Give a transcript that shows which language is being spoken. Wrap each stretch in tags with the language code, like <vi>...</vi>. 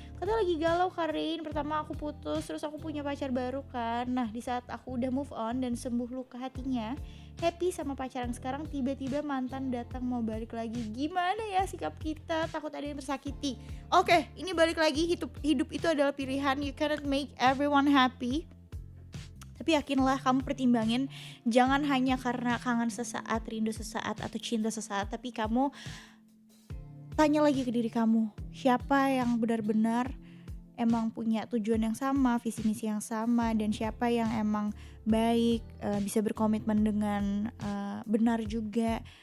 <id>Katanya lagi galau Karin. Pertama aku putus, terus aku punya pacar baru kan. Nah, di saat aku udah move on dan sembuh luka hatinya, happy sama pacar yang sekarang, tiba-tiba mantan datang mau balik lagi. Gimana ya sikap kita? Takut ada yang tersakiti. Oke, ini balik lagi, hidup itu adalah pilihan.</id> <en>You cannot make everyone happy.</en> <id>Tapi yakinlah, kamu pertimbangin, jangan hanya karena kangen sesaat, rindu sesaat, atau cinta sesaat, tapi kamu tanya lagi ke diri kamu, siapa yang benar-benar emang punya tujuan yang sama, visi misi yang sama, dan siapa yang emang baik, bisa berkomitmen dengan benar juga.</id>